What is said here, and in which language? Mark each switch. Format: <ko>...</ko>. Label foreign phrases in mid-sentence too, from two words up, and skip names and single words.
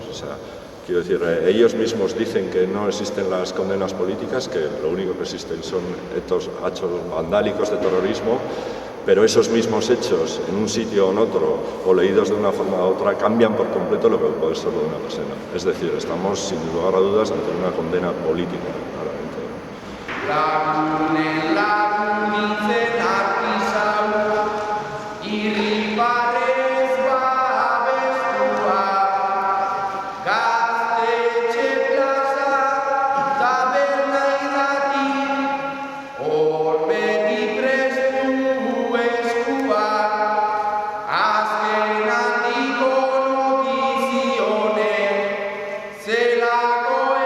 <es>O sea, quiero decir, ellos mismos dicen que no existen las condenas políticas, que lo único que existen son estos hechos vandálicos de terrorismo, pero esos mismos hechos en un sitio o en otro, o leídos de una forma u otra, cambian por completo lo que puede ser de una persona. Es decir, estamos sin lugar a dudas ante una condena política, claramente.</es> <eu>Lagunen lagunitzen argizau, irribarrez babestua, gaztetxe plaza, taberna irrati, hor beti prestu eskuak, azken handiko notizionek, zelako</eu>